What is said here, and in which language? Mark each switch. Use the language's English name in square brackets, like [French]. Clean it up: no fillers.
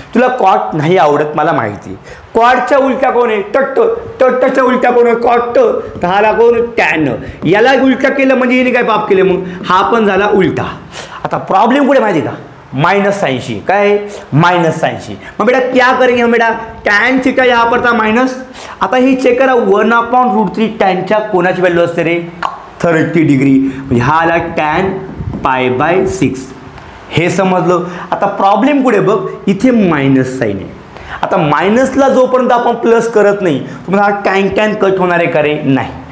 [Marathi] तुला कॉट नाही आवडत मला माहिती. कॉटच्या उलट्या कोण आहे टटच्या उलट्या कोण आहे कॉट. तर हा आला कोण टॅन. याला उलटा केलं म्हणजे याने काय पाप केले मग हा पण झाला उलटा. आता प्रॉब्लेम कुठे माहिती का -80 काय -80. [Hindi] मग बेटा क्या करेंगे हम बेटा टॅन थिटा यहाँ पर था माइनस. [Marathi] आता ही चेक करा 1/√3 टॅनच्या कोणाची व्हॅल्यू असते रे 30 डिग्री. म्हणजे हा आला टॅन π/6. हे समजलं. आता प्रॉब्लेम कुठे बघ इथे मायनस साइन आहे. आता मायनसला जोपर्यंत आपण प्लस करत नाही तुम्हाला हा टॅन कट होणार आहे का रे नाही.